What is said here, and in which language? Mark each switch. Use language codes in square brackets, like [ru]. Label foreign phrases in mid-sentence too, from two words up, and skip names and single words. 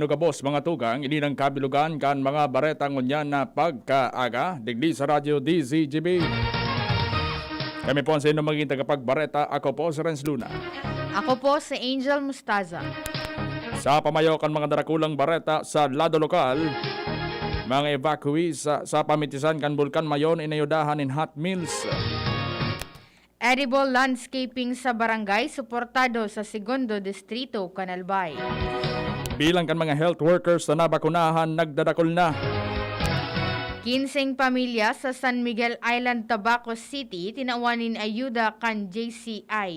[bik] inugabos mga tugang, ininang kabilugan kan mga bareta ngunyan na pagkaaga, digdi sa radyo DZGB. Kami po ang sa inyo maging tagapagbareta, ako po si Renz Luna. Ako po si Angel Mustaza. Sa pamayo kan mga darakulang bareta sa lado lokal, mga evacuees sa pamitisan kan Bulkan Mayon inayudahan in [en] hot meals. Edible landscaping [bik] sa barangay suportado sa Segundo Distrito, Canalbay. Bilang kan mga [en] health workers [bik] na nabakunahan, nagdadakol na. 15 pamilya sa San Miguel Island, Tabaco City, tinawanin ayuda kan JCI.